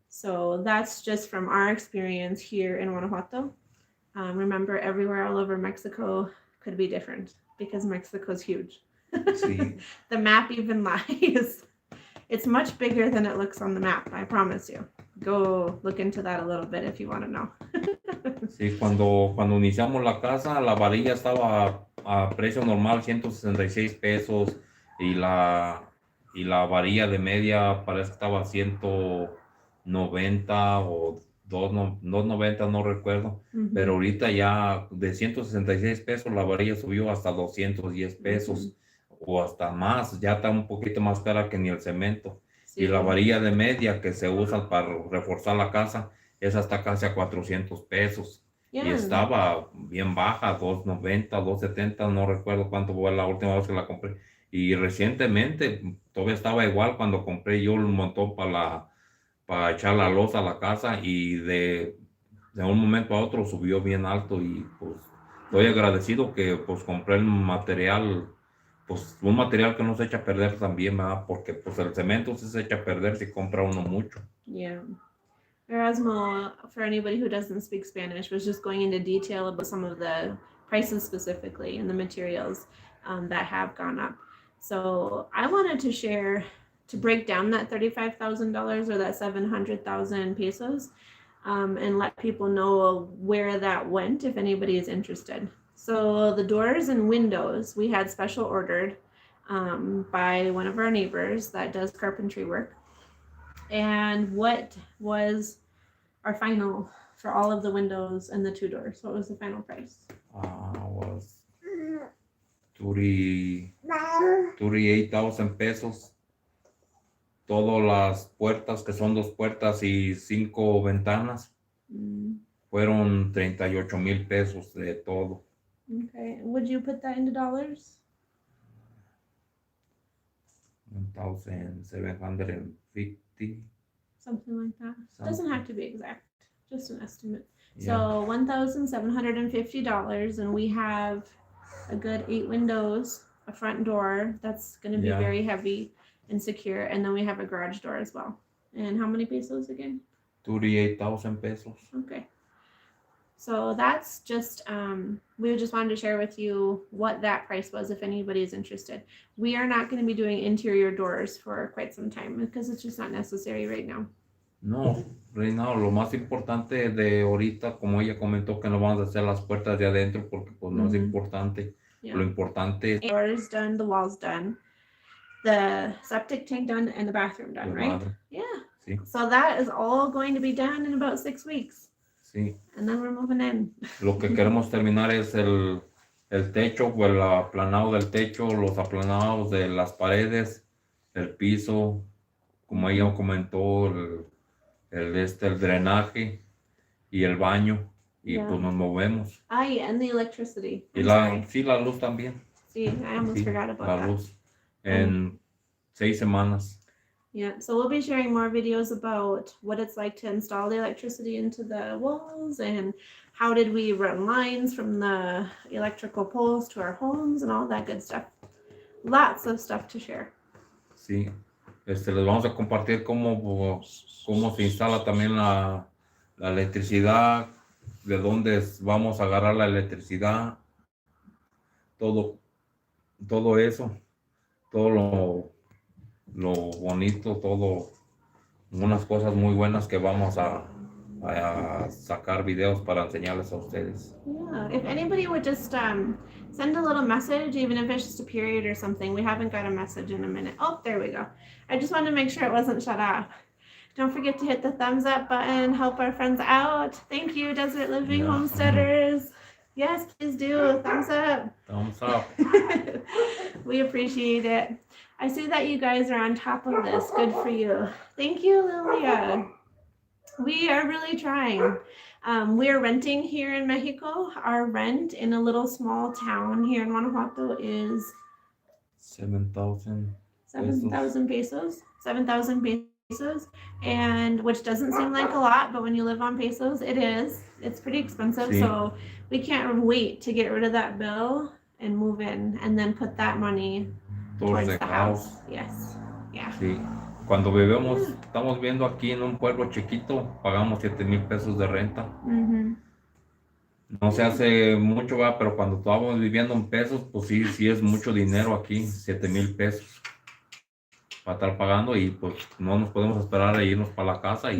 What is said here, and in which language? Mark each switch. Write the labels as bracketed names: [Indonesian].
[English] So that's just from our experience here in Guanajuato. Remember, everywhere all over Mexico could be different because Mexico's huge. [Spanish] Sí. [English] The map even lies. It's much bigger than it looks on the map, I promise you. Go look into that a little bit if you want to know. [Spanish] Sí, cuando iniciamos la casa, la varilla estaba a precio normal, 166 pesos, y la varilla de media parece que estaba a 190 o 290, no recuerdo, pero ahorita ya de 166 pesos la varilla subió hasta 210 pesos o hasta más, ya está un poquito más cara que ni el cemento. Sí. Y la varilla de media que se usa para reforzar la casa, esa está casi a 400 pesos. [English] Yeah. [Spanish] Y estaba bien baja, 290, 270, no recuerdo cuánto fue la última vez que la compré. Y recientemente todavía estaba igual cuando compré yo un montón para echar la losa a la casa, y de un momento a otro subió bien alto, y pues estoy agradecido que pues compré el material, pues un material que no se echa a perder también, ¿verdad? Porque pues el cemento sí se echa a perder si compra uno mucho. [English] Yeah. Erasmo, for anybody who doesn't speak Spanish, was just going into detail about some of the prices specifically and the materials that have gone up. So I wanted to share, to break down that $35,000 or that 700,000 pesos, and let people know where that went if anybody is interested. So the doors and windows we had special ordered by one of our neighbors that does carpentry work. And what was our final for all of the windows and the 2 doors? What was the final price? Was 38,000 pesos. [Spanish] Todas las puertas, que son 2 puertas y 5 ventanas, fueron 38,000 pesos de todo. [English] Okay. Would you put that into dollars? 1,750. Something like that. Something. Doesn't have to be exact, just an estimate. Yeah. So $1,750, and we have a good 8 windows, a front door that's going to be very heavy and secure, and then we have a garage door as well. And how many pesos again? 38,000 pesos. Okay. So that's just, we just wanted to share with you what that price was if anybody's interested. We are not going to be doing interior doors for quite some time because it's just not necessary right now. [Spanish] No, Reina, lo más importante de ahorita, como ella comentó, que no vamos a hacer las puertas de adentro porque pues no es importante. [English] Yeah. [Spanish] Lo importante es [English] doors done, the walls done, the septic tank done, and the bathroom done, right? Yeah. [Spanish] Sí. [English] So that is all going to be done in about 6 weeks. [Spanish] Sí. [English] And then we're moving in. [Spanish] Lo que queremos terminar es el techo, o el aplanado del techo, los aplanados de las paredes, el piso, como ella comentó, el drenaje y el baño, y pues nos movemos. [English] And the electricity. [Spanish] Y la luz también. Sí, [English] I almost forgot about [Spanish] la [English] that. [Spanish] Luz en 6 semanas. [English] Yeah, so we'll be sharing more videos about what it's like to install the electricity into the walls and how did we run lines from the electrical poles to our homes and all that good stuff. Lots of stuff to share. [Spanish] Sí, les vamos a compartir cómo se instala también la electricidad, de dónde vamos a agarrar la electricidad, todo eso, todo lo bonito, todo, unas cosas muy buenas que vamos a sacar videos para enseñarles a ustedes. [English] Yeah, if anybody would just send a little message, even if it's just a period or something. We haven't got a message in a minute. Oh, there we go. I just wanted to make sure it wasn't shut off. Don't forget to hit the thumbs up button, help our friends out. Thank you, Desert Living Homesteaders. Yes, please do. Thumbs up. Thumbs up. We appreciate it. I see that you guys are on top of this. Good for you. Thank you, Lilia. We are really trying. We are renting here in Mexico. Our rent in a little small town here in Guanajuato is 7,000 pesos. 7,000 pesos, and which doesn't seem like a lot, but when you live on pesos, it is. It's pretty expensive. [Spanish] Sí. [English] So we can't wait to get rid of that bill and move in, and then put that money towards the house. Yes. Yeah. [Spanish] Sí. Cuando estamos viviendo aquí en un pueblo chiquito, pagamos 7,000 pesos de renta. No se hace mucho, ¿verdad? Pero cuando estábamos viviendo en pesos, pues sí es mucho dinero aquí, 7,000 pesos para estar pagando, y pues no nos podemos esperar a irnos para la casa y